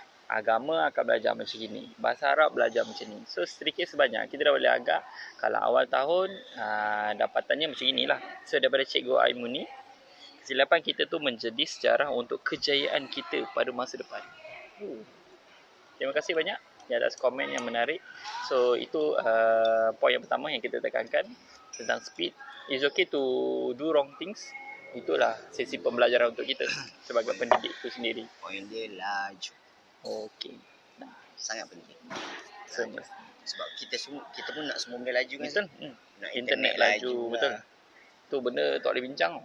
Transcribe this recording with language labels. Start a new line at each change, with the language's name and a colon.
Malay: Agama akan belajar macam ni. Bahasa Arab belajar macam ni. So sedikit sebanyak kita dah boleh agak kalau awal tahun dapatannya macam inilah. So daripada Cikgu Aimun ni, kesilapan kita tu menjadi sejarah untuk kejayaan kita pada masa depan. Terima kasih banyak di atas komen yang menarik. So itu poin yang pertama yang kita tekankan tentang speed.
English: It's okay to do wrong things.
Malay: Itulah sesi pembelajaran untuk kita sebagai pendidik itu sendiri. Poin dia laju. Okey. Sangat penting. Semua. Sebab kita pun nak semua benda laju kan. Betul. Nak Internet laju, betul. Tu benda tak boleh bincang.